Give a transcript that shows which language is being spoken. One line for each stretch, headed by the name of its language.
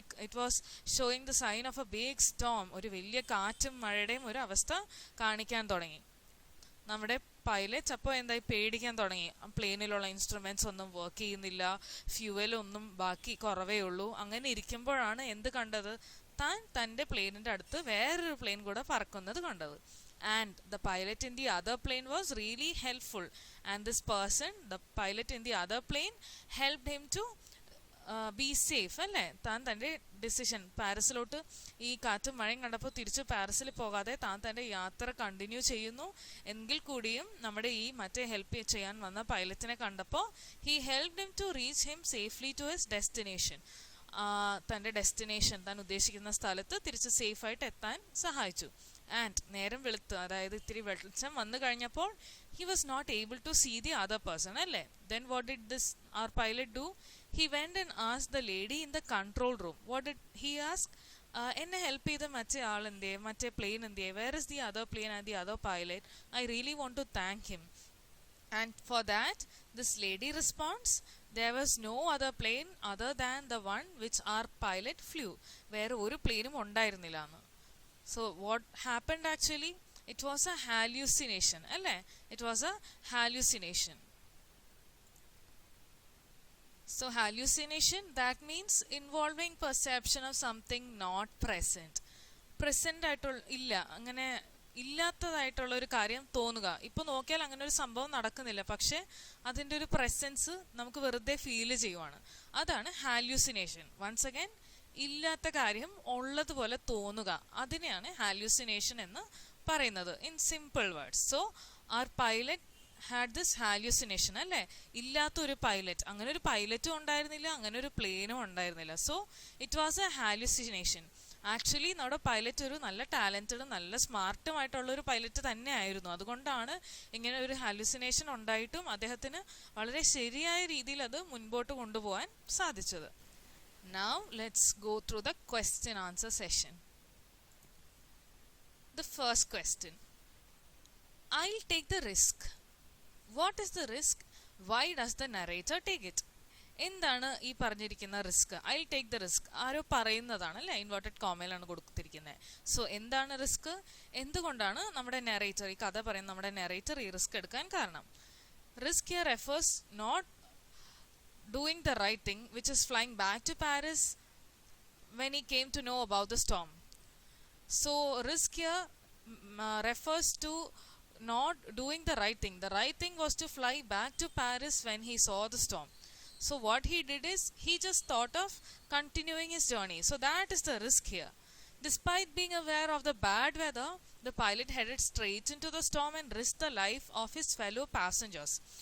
English: It was showing the sign of a big storm.
Malayalam: ഒരു വലിയ കാറ്റും മഴയുടെയും ഒരു അവസ്ഥ കാണിക്കാൻ തുടങ്ങി. നമ്മുടെ പൈലറ്റ്സ് അപ്പോൾ എന്തായി, പേടിക്കാൻ തുടങ്ങി. പ്ലെയിനിലുള്ള ഇൻസ്ട്രുമെൻറ്റ്സ് ഒന്നും വർക്ക് ചെയ്യുന്നില്ല, ഫ്യൂവലൊന്നും ബാക്കി കുറവേ ഉള്ളൂ. അങ്ങനെ ഇരിക്കുമ്പോഴാണ് എന്ത് കണ്ടത്, താൻ തൻ്റെ പ്ലെയിനിൻ്റെ അടുത്ത് വേറൊരു പ്ലെയിൻ കൂടെ പറക്കുന്നത് കണ്ടത്.
English: And the pilot in the other plane was really helpful, and this person, the pilot in the other plane, helped him to be safe അല്ലേ.
Malayalam: താൻ തൻ്റെ ഡിസിഷൻ, പാരീസിലോട്ട് ഈ കാറ്റും മഴയും കണ്ടപ്പോൾ തിരിച്ച് പാരീസിൽ പോകാതെ താൻ തൻ്റെ യാത്ര കണ്ടിന്യൂ ചെയ്യുന്നു. എങ്കിൽ കൂടിയും നമ്മുടെ ഈ മറ്റേ ഹെൽപ്പ് ചെയ്യാൻ വന്ന പൈലറ്റിനെ കണ്ടപ്പോൾ
English: he helped him to reach him safely to his destination.
Malayalam: തൻ്റെ ഡെസ്റ്റിനേഷൻ, താൻ ഉദ്ദേശിക്കുന്ന സ്ഥലത്ത് തിരിച്ച് സേഫായിട്ട് എത്താൻ സഹായിച്ചു.
English: and
Malayalam: നേരം വെളുത്ത്, അതായത് ഇത്തിരി വെളിച്ചം വന്നു കഴിഞ്ഞപ്പോൾ
English: he was not able to see the other person അല്ലേ. Then what did our pilot do? He went and asked the lady in the control room. What did he ask?
Malayalam: എന്നെ ഹെൽപ്പ് ചെയ്ത മറ്റേ ആൾ എന്തേ, മറ്റേ പ്ലെയിൻ എന്തേ,
English: where is the other plane and the other pilot? I really want to thank him. And for that this lady responds, there was no other plane other than the one which our pilot flew.
Malayalam: വേറെ ഒരു പ്ലെയിനും ഉണ്ടായിരുന്നില്ല എന്ന്.
English: So what happened actually? It was a hallucination അല്ലേ. It was a hallucination. So hallucination, that means involving perception of something not present.
Malayalam: Present ആയിട്ടുള്ള ഇല്ല, അങ്ങനെ ഇല്ലാത്തതായിട്ടുള്ള ഒരു കാര്യം തോന്നുക. ഇപ്പോൾ നോക്കിയാൽ അങ്ങനെ ഒരു സംഭവം നടക്കുന്നില്ല, പക്ഷെ അതിൻ്റെ ഒരു പ്രസൻസ് നമുക്ക് വെറുതെ ഫീൽ ചെയ്യുവാണ്. അതാണ് ഹാല്യൂസിനേഷൻ. വൺസ് അഗൈൻ, ഇല്ലാത്ത കാര്യം ഉള്ളതുപോലെ തോന്നുക, അതിനെയാണ് ഹാല്യൂസിനേഷൻ എന്ന് പറയുന്നത് in simple words.
English: So our pilot had this hallucination അല്ലേ.
Malayalam: ഇല്ലാത്തൊരു പൈലറ്റ്, അങ്ങനെ ഒരു പൈലറ്റും ഉണ്ടായിരുന്നില്ല, അങ്ങനെ ഒരു പ്ലെയിനും ഉണ്ടായിരുന്നില്ല.
English: So it was a hallucination.
Malayalam: Actually നമ്മുടെ പൈലറ്റ് ഒരു നല്ല ടാലൻറ്റഡും നല്ല സ്മാർട്ടുമായിട്ടുള്ള ഒരു പൈലറ്റ് തന്നെ ആയിരുന്നു. അതുകൊണ്ടാണ് ഇങ്ങനെ ഒരു ഹാലുസിനേഷൻ ഉണ്ടായിട്ടും അദ്ദേഹത്തിന് വളരെ ശരിയായ രീതിയിൽ അത് മുൻപോട്ട് കൊണ്ടുപോകാൻ സാധിച്ചത്.
English: Now let's go through the question answer session. The first question, I'll take the risk. What is the risk? Why does the narrator take it?
Malayalam: എന്താണ് ഈ പറഞ്ഞിരിക്കുന്ന risk?
English: I take the risk
Malayalam: ആരോ പറയുന്നതാണ് അല്ലേ, ഇൻവേർട്ടഡ് കോമയിലാണ് കൊടുത്തിരിക്കുന്നത്. So എന്താണ് risk, എന്തുകൊണ്ടാണ് നമ്മുടെ narrator, ഈ കഥ പറയുന്ന നമ്മുടെ നെറേറ്റർ ഈ റിസ്ക് എടുക്കാൻ കാരണം?
English: Risk here refers not doing the right thing which is flying back to Paris when he came to know about the storm. So risk here refers to not doing the right thing. The right thing was to fly back to Paris when he saw the storm. So what he did is he just thought of continuing his journey. So that is the risk here. Despite being aware of the bad weather, the pilot headed straight into the storm and risked the life of his fellow passengers.